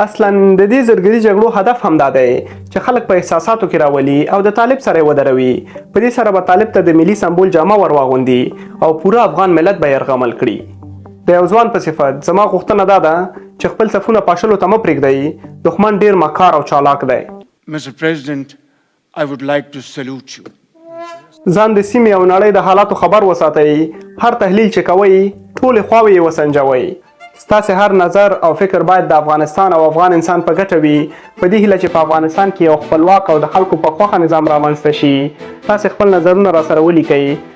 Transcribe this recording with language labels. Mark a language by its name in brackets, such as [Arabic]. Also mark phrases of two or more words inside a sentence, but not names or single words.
[Pashto] اصلا د دې زرګري جګړو هدف هم دا دی چې خلک په احساساتو کې راولي او د طالب سره یې ودروي. په دې سره به طالب ته د ملي سمبول جامه ور واغوندي او پوره افغان ملت به یرغمل کړي. د یو ځوان په صفت زما غوښتنه دا ده چې خپل صفونه پاشلو ته مه پرېږدئ. دښمن ډېر مکار او چالاک دی. [English] Mr. President, I would like to salute you. [Pashto] ځان د سیمې او نړۍ د حالاتو خبر وساتئ. هر تحلیل چې کوئ ټولې خواوې یې وسنجوئ. ستاسې هر نظر او فکر باید د افغانستان او افغان انسان په ګټه وي، په دې هیله چې په افغانستان کې یو خپلواک او د خلکو په خوښه نظام رامنځته شي. تاسې خپل نظرونه راسره ولیکئ.